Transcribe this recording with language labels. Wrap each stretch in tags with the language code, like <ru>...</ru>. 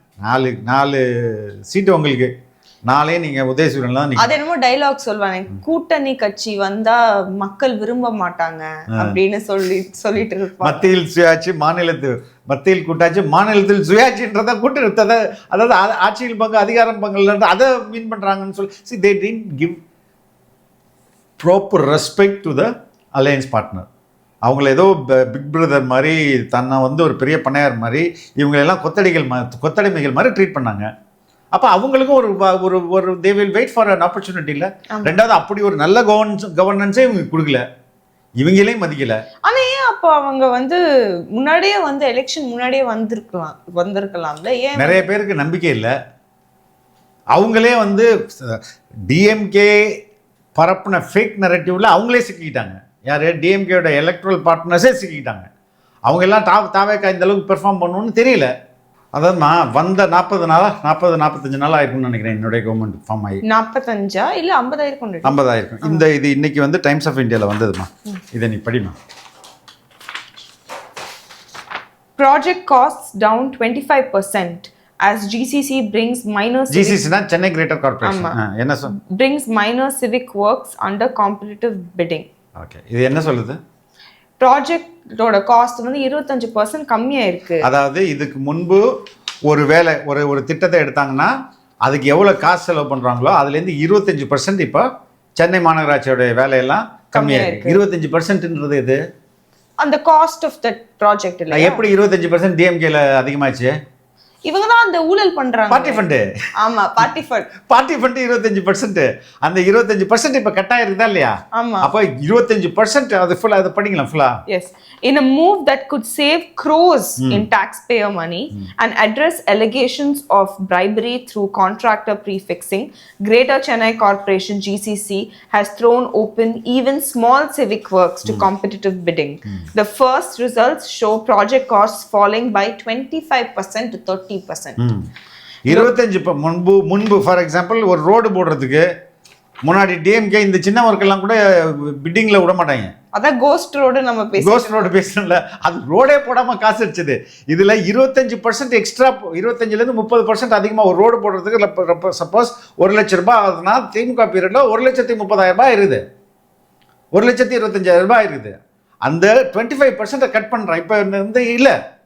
<ta>4 சீட்டு உங்களுக்கு, 4 நீங்க உதயசூரன்லாம். அது என்னமோ டைலாக் சொல்வாங்க, கூட்டணி கட்சி வந்தா மக்கள் விரும்ப மாட்டாங்க அப்படின்னு சொல்லிட்டு இருப்பாங்க. மத்தியில் சுயாட்சி, மத்தியில் கூட்டாட்சி, மாநிலத்தில் சுயாட்சின்றத கூட்டணி, அதாவது ஆட்சியில் பங்கு, அதிகாரம் பங்கு, அதை மீன் பண்றாங்கன்னு சொல்லி.</ta> <en>See, they didn't give proper respect to the alliance partner.</en> <ta>அவங்கள ஏதோ பிக் பிரதர் மாதிரி, தன்னை வந்து ஒரு பெரிய பண்ணையார் மாதிரி, இவங்களெல்லாம் கொத்தடிமைகள் மாதிரி ட்ரீட் பண்ணாங்க. அப்போ அவங்களுக்கும் ஒரு</ta> <en>They will wait for an opportunity.</en> <ta>இல்லை, ரெண்டாவது அப்படி ஒரு நல்ல கவர்னன்ஸே இவங்க கொடுக்கல, இவங்களையும் மதிக்கல. ஆனால் ஏன் அப்போ அவங்க வந்து முன்னாடியே வந்து எலெக்ஷன் முன்னாடியே வந்திருக்கலாம்ல? ஏன் நிறைய பேருக்கு நம்பிக்கை இல்லை. அவங்களே வந்து டிஎம்கே பரப்புன ஃபேக் நரேட்டிவ்ல அவங்களே சிக்கிக்கிட்டாங்க. யார்? டிஎம்கேயோட எலக்ட்ரல் பார்ட்னர்ஸே சிக்கிட்டாங்க. அவங்க எல்லாம் தாவேக்கா இந்த அளவுக்கு பெர்ஃபார்ம் பண்ணணும்னு தெரியல. அதாவது நான் வந்த 45 நாள் ஆயிருக்கும்னு நினைக்கிறேன் என்னுடைய கவர்மெண்ட் ஃபார்ம் ஆகி. 45 இல்லை 50 ஆயிருக்கும். 50 ஆயிருக்கும். இது இன்னைக்கு வந்து டைம்ஸ் ஆஃப் இந்தியாவில் வந்ததுமா. இதை நீ படிமா.</ta> <en>Project costs down 25% as GCC brings minor</en> <ta>GCC-னா Chennai greater corporation. என்ன</ta> <en>brings minor civic works under competitive bidding.</en> <ta>Okay, இது என்ன சொல்லுது? ப்ராஜெக்டோட காஸ்ட் வந்து 25% கம்மியா இருக்கு. அதாவது இதுக்கு முன்பு ஒரு திட்டத்தை எடுத்தாங்கன்னா அதுக்கு எவ்வளவு காசு செலவு பண்றாங்களோ அதுல இருந்து 25% இப்போ சென்னை மாநகராட்சியோட வேலையெல்லாம் கம்மியா இருக்கு. 25%ன்றது எது? அந்த</ta> <en>Cost of that project.</en> <ta>இல்ல எப்படி 25% டிஎம்கேல அதிகமாச்சு? இவங்க தான் அந்த ஊழல் பண்றாங்க. Party fund. ஆமா, பார்ட்டி ஃபண்ட் 25%. அந்த 25% இப்ப கட் ஆயிருக்குதா இல்லையா? ஆமா. அப்ப 25% அது ஃபுல்லா அது படிக்கலாம் ஃபுல்லா.</ta> <en>Yes, in a move that could save crores in taxpayer money and address allegations of bribery through contractor prefixing, Greater Chennai Corporation GCC has thrown open even small civic works to competitive bidding. The first results show project costs falling by 25% to 30%.</en> <ta>25 முன்பு</ta> <en>for example</en> <ta>ஒரு road போடுறதுக்கு முன்னாடி DMK இந்த சின்ன work எல்லாம் கூட பிட்டிங்ல விட மாட்டாங்க. அதான் கோஸ்ட் ரோடு கோஸ்ட் ரோடு பேசணும்ல, அது ரோடே போடாம காசு அடிச்சது. இதுல 25% எக்ஸ்ட்ரா, 25லேருந்து 30% அதிகமா ஒரு ரோடு போடுறதுக்கு சப்போஸ் 1 லட்சம் ரூபாய் ஆகுதுன்னா திமுக பீரியட்ல 1,30,000 ரூபாய் இருக்குது, 1,25,000 ரூபாய் இருக்குது. அந்த 25% கட் பண்றான். இப்ப வந்து இல்லை,</ta>